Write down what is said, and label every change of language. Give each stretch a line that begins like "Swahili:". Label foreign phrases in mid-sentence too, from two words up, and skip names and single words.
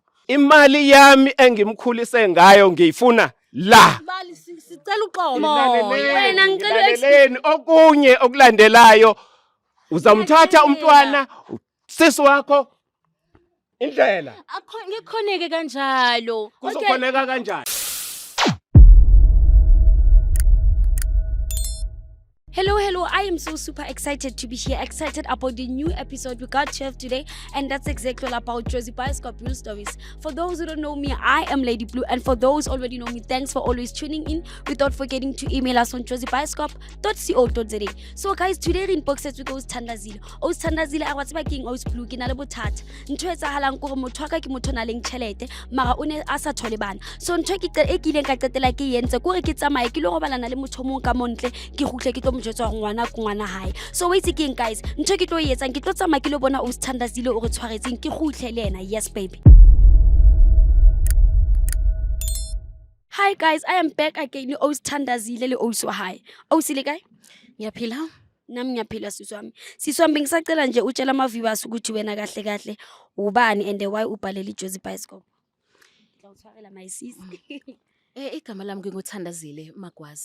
Zulu: Imali yami engimkhulise ngayo ngiyifuna la. Bali sicela uxolo. Wena ngicela Ngilaleleni okunye okulandelayo. Uzamthatha umntwana sisi wakho indlela. Ngikhoneke kanjalo. Kuzokhoneka kanjani?
English: Hello, I am so super excited to be here, excited about the new episode we got to have today, and that's exactly all about Josie Bioscope Real Stories. For those who don't know me, I am Lady Blue, and for those already know me, thanks for always tuning in, without forgetting to email us on josiebioscope.co.za. So guys, today we're in boxes with Thandazile. Thandazile, I was baking Blue,
Southern Sotho: Kinalabo Tat. Ntweza halanko motwaka ki motho na leng tšhelete, mara o ne a sa thole bana. So ntwe ke kileng ka qetela ke yentse kore ke tsamaye ke lo go balana le motho mong ka montle ke gutle ke tlo ngwana hae.
English: So wait again guys,
Southern Sotho: ntho ke tlo yetsang ke tlo tsama ke lo bona Thandazile o re tshwaretseng ke gutle le ena.
English: Yes baby. Hi guys, I am back again.
Southern Sotho: Thandazile le Ouswa hi. Osile kae?
Zulu: Ngiyaphila. Nami ngiyaphila sisi wami. Sisi wami ngisacela nje utshela ama-viewers ukuthi wena kahle kahle ubani
English: and why
Zulu: ubhalele iJosie Bioscope. Ngiyawuthwarela
English: my sis.
Zulu: Igama lami nginguthandazile Magwaza.